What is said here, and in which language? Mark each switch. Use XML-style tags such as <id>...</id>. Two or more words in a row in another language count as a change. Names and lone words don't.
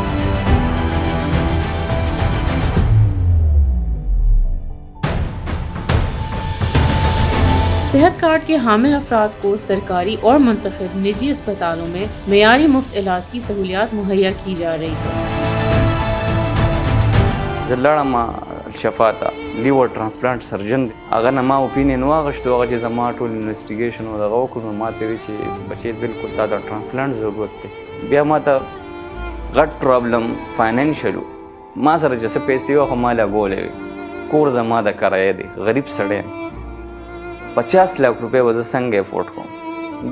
<ur>صحت کارڈ کے حامل افراد کو سرکاری اور منتخب نجی اسپتالوں میں معیاری مفت علاج کی سہولیات مہیا کی جا رہی ہے۔</ur> <ps>زلړم شفاته</ps> <en>liver transplant surgeon</en> <ps>دی، هغه نه ما اوپینین واغشتو، هغه چې زما ټول انویسټیګیشن او دغه وکړو، ما ته وی چې بچی بالکل تا د ټرانسپلانټ ضرورت دی۔ بیا ما ته غټ</ps> <en>problem financial,</en> <ps>ما سره چې څه پیسې وه خو ما لګولې، کور زما د کرایه دی، غریب سړی یم، 50 لاک روپۍ به زه څنګه افورډ کوم؟</ps>